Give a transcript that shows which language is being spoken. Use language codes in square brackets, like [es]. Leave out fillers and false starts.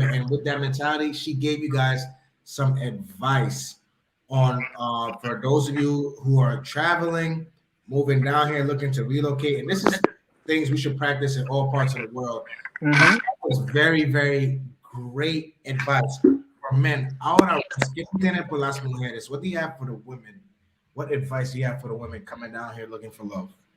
[en] And with that mentality, she gave you guys some advice on for those of you who are traveling, moving down here, looking to relocate. And this is things we should practice in all parts of the world. That was very, very great advice for men. [es] Ahora, ¿qué tiene por las mujeres? [en] What do you have for the women? What advice do you have for the women coming down here looking for love?